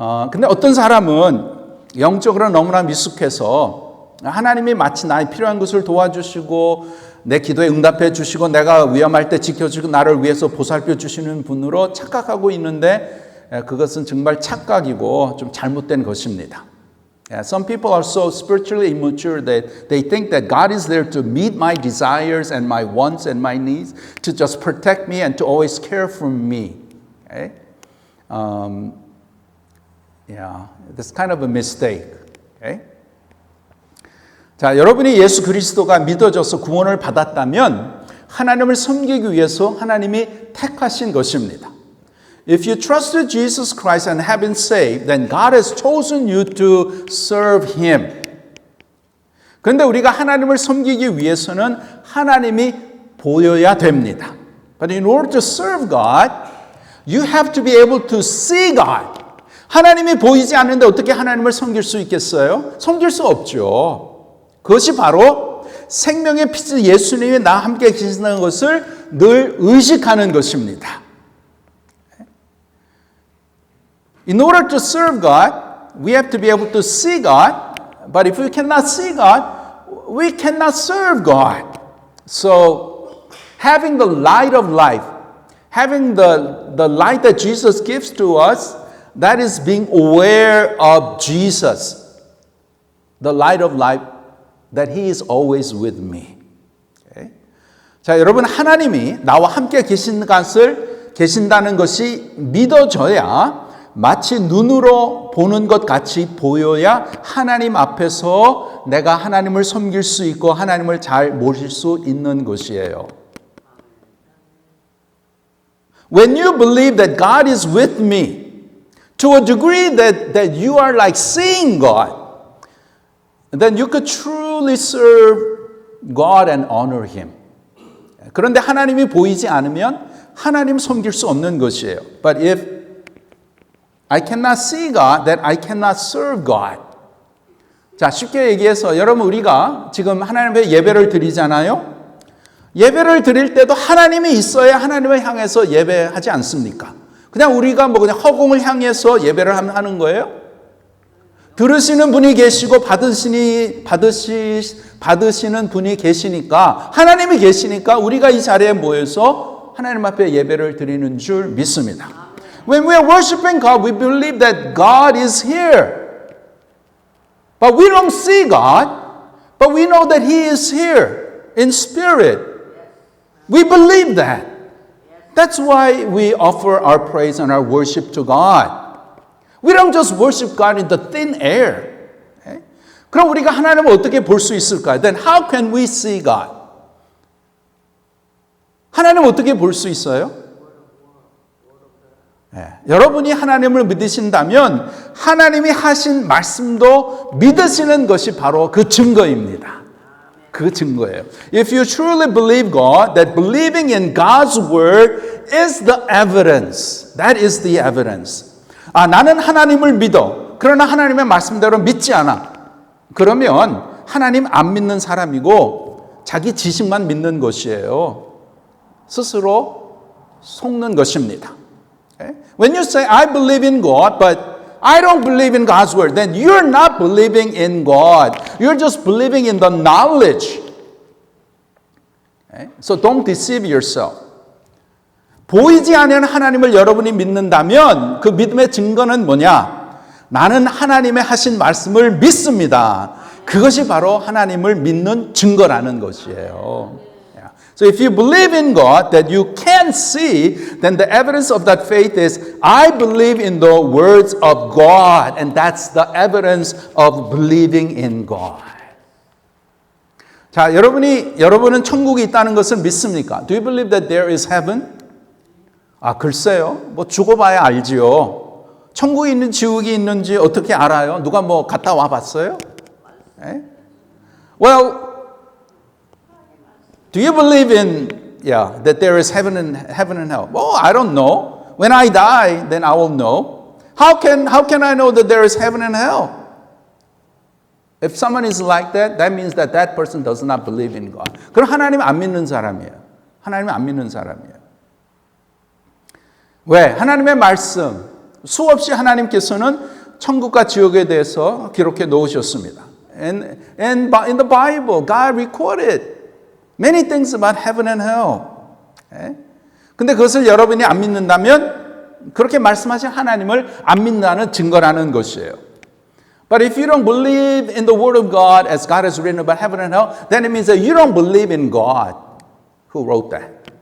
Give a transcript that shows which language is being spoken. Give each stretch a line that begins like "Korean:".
Korean: 근데 어떤 사람은 영적으로 너무나 미숙해서 하나님이 마치 나의 필요한 것을 도와주시고 내 기도에 응답해 주시고 내가 위험할 때 지켜주고 나를 위해서 보살펴 주시는 분으로 착각하고 있는데 그것은 정말 착각이고 좀 잘못된 것입니다.
English: Some people are so spiritually immature that they think that God is there to meet my desires and my wants and my needs, to just protect me and to always care for me. Okay? Yeah, that's kind of a mistake. Okay?
Korean: 자, 여러분이 예수 그리스도가 믿어져서 구원을 받았다면 하나님을 섬기기 위해서 하나님이 택하신 것입니다.
English: If you trusted Jesus Christ and have been saved, then God has chosen you to serve Him.
Korean: 그런데 우리가 하나님을 섬기기 위해서는 하나님이 보여야 됩니다.
English: But in order to serve God, you have to be able to see God.
Korean: 하나님이 보이지 않는데 어떻게 하나님을 섬길 수 있겠어요? 섬길 수 없죠. 그것이 바로 생명의 피스 예수님이 나와 함께 계신다는 것을 늘 의식하는 것입니다.
English: In order to serve God, we have to be able to see God. But if we cannot see God, we cannot serve God. So, having the light of life, having the light that Jesus gives to us, that is being aware of Jesus. The light of life, that He is always with me. Okay?
Korean: 자, 여러분 하나님이 나와 함께 계신다는 것이 믿어져야 마치 눈으로 보는 것 같이 보여야 하나님 앞에서 내가 하나님을 섬길 수 있고 하나님을 잘 모실 수 있는 것이에요.
English: When you believe that God is with me to a degree that you are like seeing God, then you could truly serve God and honor Him.
Korean: 그런데 하나님이 보이지 않으면 하나님 섬길 수 없는 것이에요.
English: But if I cannot see God, then I cannot serve God.
Korean: 자, 쉽게 얘기해서 여러분 우리가 지금 하나님 앞에 예배를 드리잖아요. 예배를 드릴 때도 하나님이 있어야 하나님을 향해서 예배하지 않습니까? 그냥 우리가 그냥 허공을 향해서 예배를 하는 거예요? 들으시는 분이 계시고 받으시는 분이 계시니까 하나님이 계시니까 우리가 이 자리에 모여서 하나님 앞에 예배를 드리는 줄 믿습니다.
English: When we are worshiping God, we believe that God is here. But we don't see God, but we know that He is here in spirit. We believe that. That's why we offer our praise and our worship to God. We don't just worship God in the thin air. Okay?
Korean: 그럼 우리가 하나님을 어떻게 볼 수 있을까요?
English: Then how can we see God?
Korean: 하나님을 어떻게 볼 수 있어요? 여러분이 하나님을 믿으신다면 하나님이 하신 말씀도 믿으시는 것이 바로 그 증거입니다. 그 증거예요.
English: If you truly believe God, that believing in God's word is the evidence. That is the evidence.
Korean: 아, 나는 하나님을 믿어. 그러나 하나님의 말씀대로 믿지 않아. 그러면 하나님 안 믿는 사람이고 자기 지식만 믿는 것이에요. 스스로 속는 것입니다.
English: Okay? When you say, I believe in God, but I don't believe in God's word, then you're not believing in God. You're just believing in the knowledge. Okay? So don't deceive yourself.
Korean: 보이지 않는 하나님을 여러분이 믿는다면 그 믿음의 증거는 뭐냐? 나는 하나님의 하신 말씀을 믿습니다. 그것이 바로 하나님을 믿는 증거라는 것이에요.
English: So if you believe in God that you can see, then the evidence of that faith is I believe in the words of God, and that's the evidence of believing in God.
Korean: 자, 여러분은 천국이 있다는 것을 믿습니까?
English: Do you believe that there is heaven?
Korean: 아, 글쎄요. 뭐 죽어봐야 알지요. 천국이 있는 지옥이 있는지 어떻게 알아요? 누가 뭐 갔다 와 봤어요? 에?
English: Well, do you believe in that there is heaven and hell? Oh, I don't know. When I die, then I will know. How can I know that there is heaven and hell? If someone is like that, that means that that person does not believe in God.
Korean: 그럼 하나님 안 믿는 사람이에요. 하나님 안 믿는 사람이에요. 왜? 하나님의 말씀, 수없이 하나님께서는 천국과 지옥에 대해서 기록해 놓으셨습니다.
English: And in the Bible, God recorded many things about heaven and hell.
Korean: 근데 그것을 여러분이 안 믿는다면 그렇게 말씀하신 하나님을 안 믿는다는 증거라는 것이에요.
English: But if you don't believe in the Word of God as God has written about heaven and hell, then it means that you don't believe in God who wrote that.